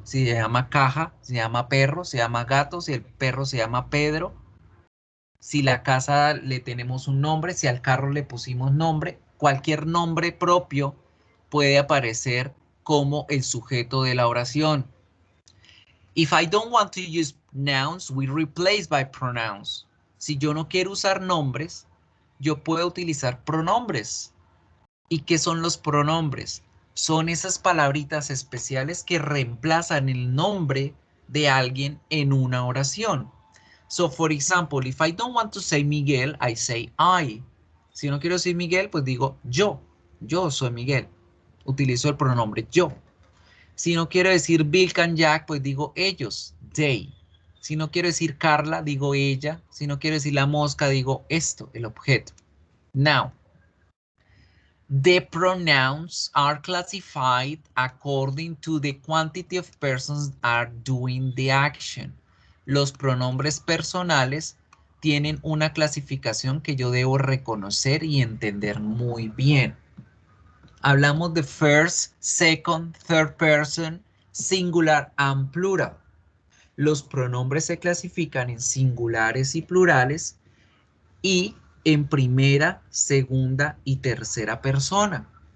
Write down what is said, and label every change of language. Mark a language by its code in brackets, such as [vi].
[es] Si se llama caja, se llama perro, se llama gato, si el perro se llama Pedro. Si la casa le tenemos un nombre, si al carro le pusimos nombre, cualquier nombre propio puede aparecer como el sujeto de la oración. [en] If I don't want to use nouns, we replace by pronouns. [es] Si yo no quiero usar nombres, yo puedo utilizar pronombres. ¿Y qué son los pronombres? Son esas palabritas especiales que reemplazan el nombre de alguien en una oración. [en] So, for example, if I don't want to say Miguel, I say I. [es] Si no quiero decir Miguel, pues digo yo. Yo soy Miguel. Utilizo el pronombre yo. Si no quiero decir Bill and Jack, pues digo ellos, they. Si no quiero decir Carla, digo ella. Si no quiero decir la mosca, digo esto, el objeto. [en] Now, the pronouns are classified according to the quantity of persons are doing the action. [es] Los pronombres personales tienen una clasificación que yo debo reconocer y entender muy bien. Hablamos de [en] first, second, third person, singular and plural. [es] Los pronombres se clasifican en singulares y plurales y en primera, segunda y tercera persona.